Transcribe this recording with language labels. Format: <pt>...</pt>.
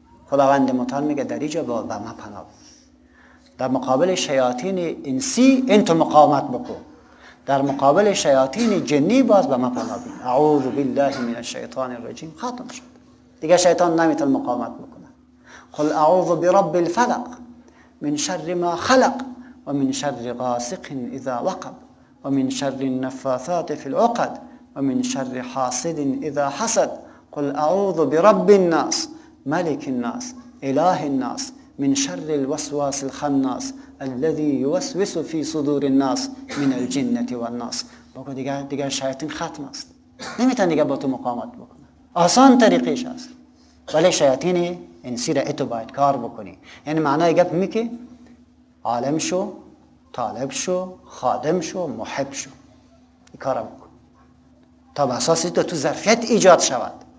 <fa>خداوند متعال میگه در اینجا با ما پناه. در مقابل شیاطین انسی این تو مقاومت بکن، در مقابل شیاطین جنی باز به ما پناه بین.</fa> <ar>اعوذ بالله من الشیطان الرجیم.</ar> <fa>ختم شد دیگه، شیطان نمیتونه مقاومت بکنه.</fa> <ar>قل اعوذ برب الفلق من شر ما خلق و من شر غاسق اذا وقب و من شر النفاثات في العقد و من شر حاسد اذا حسد. قل اعوذ برب الناس ملك الناس اله الناس من شر الوسواس الخناس الذي يوسوس في صدور الناس من الجنة والناس.</ar> <fa>بگو دیگه شیاطین ختم است، نمیتونه دیگه با تو مقاومت بکنه. آسان طریقش است، ولی شیاطین انسی را اتو باید کار بکنی. یعنی معنای گپ میگه عالم شو، طالب شو، خادم شو، محب شو، این کار بکن تا به اساس تو ظرفیت ایجاد شود.</fa>